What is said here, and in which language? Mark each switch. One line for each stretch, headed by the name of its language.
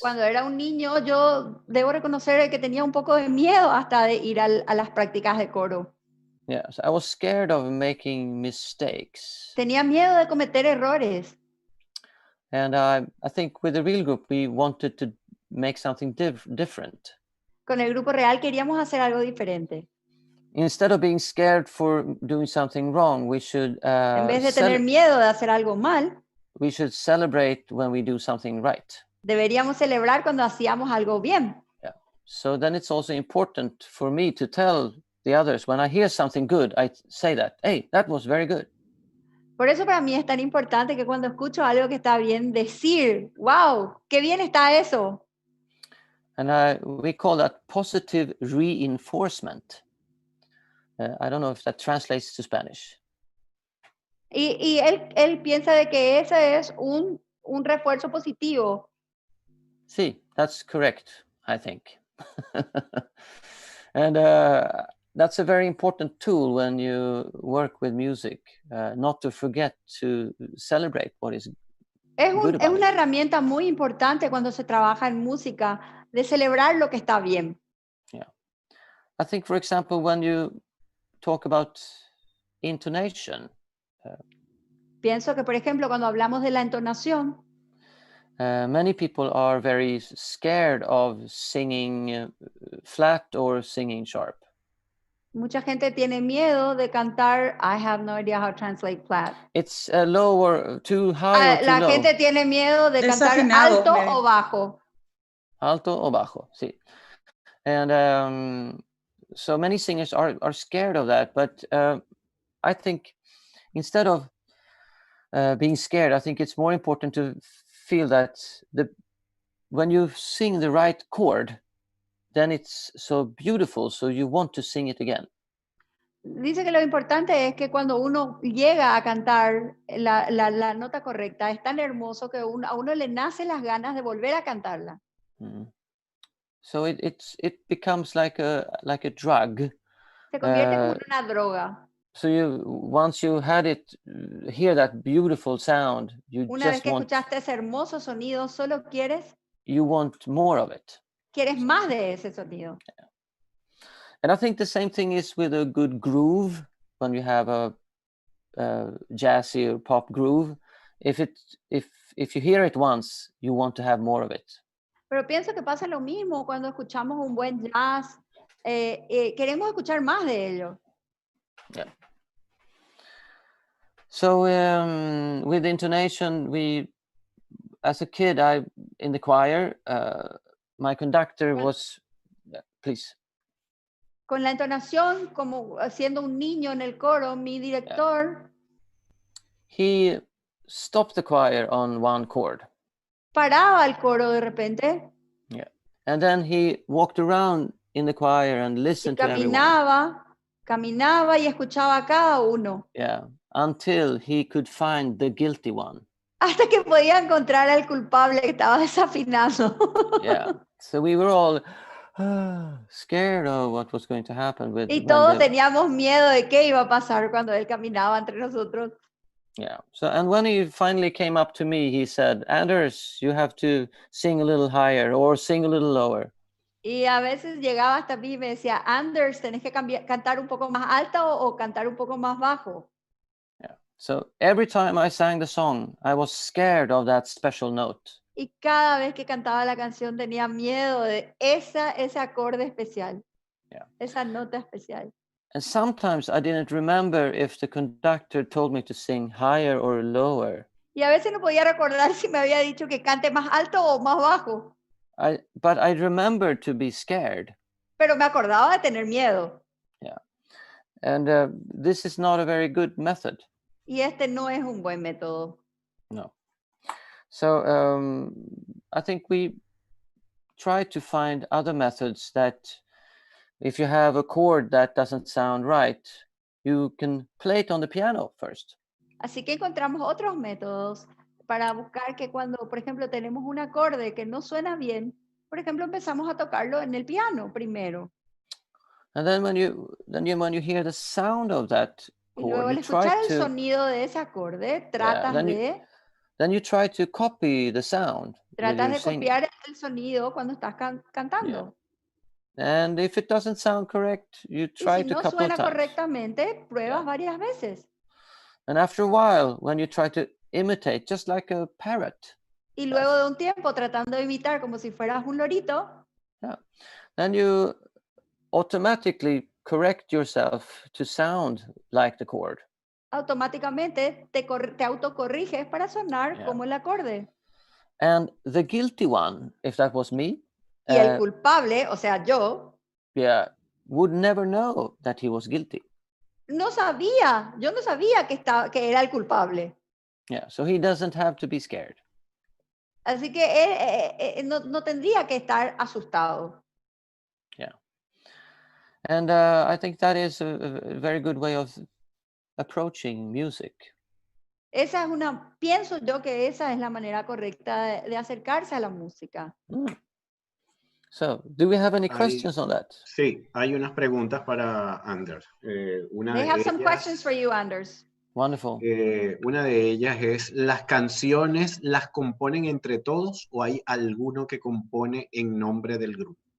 Spanish: Cuando era un niño, yo debo reconocer que tenía un poco de miedo hasta de ir a las prácticas de coro.
English: Yeah, so I was scared of making mistakes.
Spanish: Tenía miedo de cometer errores.
English: And I think with the real group, we wanted to make something different.
Spanish: Con el grupo real queríamos hacer algo diferente.
English: Instead of being scared for doing something wrong, we should
Spanish: en vez de tener miedo de hacer algo mal,
English: we should celebrate when we do something right.
Spanish: Deberíamos celebrar cuando hacíamos algo bien.
English: Yeah. So then it's also important for me to tell the others, when I hear something good, I say that, hey, that was very good.
Spanish: Por eso para mí es tan importante que cuando escucho algo que está bien, decir, wow, qué bien está eso.
English: And we call that positive reinforcement. I don't know if that translates to Spanish.
Spanish: Y él piensa de que ese es un refuerzo positivo.
English: Sí, that's correct, I think. And that's a very important tool when you work with music, not to forget to celebrate what is good about
Spanish: Es una herramienta muy importante cuando se trabaja en música, de celebrar lo que está bien.
English: Yeah. I think, for example, when you talk about intonation.
Spanish: Pienso que, por ejemplo, cuando hablamos de la entonación.
English: Many people are very scared of singing flat or singing sharp.
Spanish: Mucha gente tiene miedo de cantar.
English: I have no idea how to translate flat. It's low or too high or too
Spanish: La
English: low.
Spanish: gente tiene miedo de cantar Desafinado, alto o bajo. Alto o bajo, sí.
English: And so many singers are scared of that. But I think instead of being scared, I think it's more important to feel that when you sing the right chord, then it's so beautiful, so you want to sing it again.
Spanish: Dice que lo importante es que cuando uno llega a cantar la nota correcta, es tan hermoso que a uno le nace las ganas de volver a cantarla.
English: So it becomes like a drug.
Spanish: Se convierte como en una droga.
English: So once you had it, hear that beautiful sound,
Spanish: Una vez que escuchaste ese hermoso sonido, solo
English: you want more of it.
Spanish: Quieres más de ese sonido.
English: Yeah. And I think the same thing is with a good groove. When you have a jazzy or pop groove, if you hear it once, you want to have more of it.
Spanish: Pero pienso que pasa lo mismo cuando escuchamos un buen jazz. Queremos escuchar más de ello.
English: Yeah. So with intonation, as a kid, in the choir, my conductor was, please.
Spanish: Con la entonación, como siendo un niño en el coro, mi director,
English: he stopped the choir on one chord.
Spanish: Paraba el coro de repente.
English: Yeah. And then he walked around in the choir and listened to everyone.
Spanish: Caminaba y escuchaba a cada uno.
English: Yeah, until he could find the guilty one.
Spanish: Hasta que podía encontrar al culpable que estaba desafinando.
English: Yeah, so we were all scared of what was going to happen with.
Spanish: Y todos teníamos miedo de qué iba a pasar cuando él caminaba entre nosotros.
English: Yeah. So, and when he finally came up to me, he said, "Anders, you have to sing a little higher or sing a little lower."
Spanish: Y a veces llegaba hasta mí y me decía, Anders, tenés que cantar un poco más alto o cantar un poco más bajo.
English: Yeah. So every time I sang the song, I was scared of that special note.
Spanish: Y cada vez que cantaba la canción tenía miedo de ese acorde especial.
English: Yeah.
Spanish: Esa nota especial.
English: And sometimes I didn't remember if the conductor told me to sing higher or lower.
Spanish: Y a veces no podía recordar si me había dicho que cante más alto o más bajo.
English: But I remembered to be scared.
Spanish: Pero me acordaba de tener miedo.
English: Yeah. And this is not a very good method.
Spanish: Y este no es un buen método. No.
English: So I think we try to find other methods that if you have a chord that doesn't sound right, you can play it on the piano first.
Spanish: Así que encontramos otros métodos para buscar que cuando, por ejemplo, tenemos un acorde que no suena bien, por ejemplo, empezamos a tocarlo en el piano primero.
English: And then when you hear the sound of that
Spanish: y luego al escuchar el sonido de ese acorde, tratas
English: then you try to copy the sound.
Spanish: Tratas de copiar el sonido cuando estás cantando.
English: Yeah. And if it doesn't sound correct, you try to couple times.
Spanish: Si no suena correctamente, pruebas varias veces.
English: And after a while, when you try to imitate, just like a parrot.
Spanish: Y luego de un tiempo tratando de imitar como si fueras un lorito.
English: Yeah. Then you automatically correct yourself to sound like the chord.
Spanish: Automáticamente te autocorriges para sonar como el acorde.
English: And the guilty one, if that was me.
Spanish: Y el culpable, o sea, yo.
English: Yeah, would never know that he was guilty.
Spanish: Yo no sabía que era el culpable.
English: Yeah, so he doesn't have to be scared.
Spanish: Así que él no tendría que estar asustado.
English: Yeah. And I think that is a very good way of approaching music.
Spanish: Pienso yo que esa es la manera correcta de acercarse a la música.
English: So, do we have any questions on that?
Spanish: Sí, hay unas preguntas para Anders.
English: They have some questions for you, Anders. Wonderful.
Spanish: Una de ellas es, ¿las canciones las componen entre todos o hay alguno que compone en nombre del grupo?